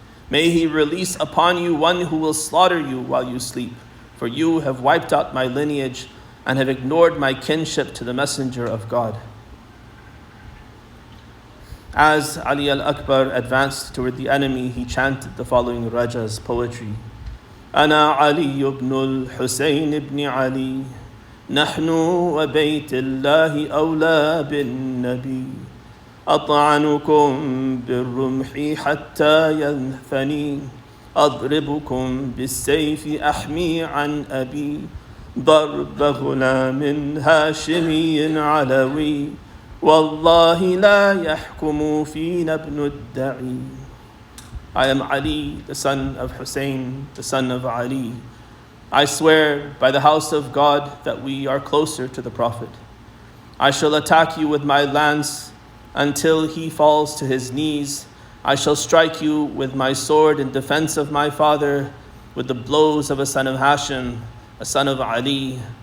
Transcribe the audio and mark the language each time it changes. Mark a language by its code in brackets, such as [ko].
[en] May he release upon you one who will slaughter you while you sleep, for you have wiped out my lineage and have ignored my kinship to the messenger of God." As Ali al-Akbar advanced toward the enemy, he chanted the following Raja's poetry. [ar] أنا علي بن الحسين بن علي نحن وبيت الله أولى بالنبي أطعنكم بالرمح حتى ينثني أضربكم بالسيف أحمي عن أبي ضرب غلام هاشمي علوي والله لا يحكم فينا ابن الدعي. [en] I am Ali, the son of Hussein, the son of Ali. I swear by the house of God that we are closer to the Prophet. I shall attack you with my lance until he falls to his knees. I shall strike you with my sword in defense of my father, with the blows of a son of Hashim, a son of Ali.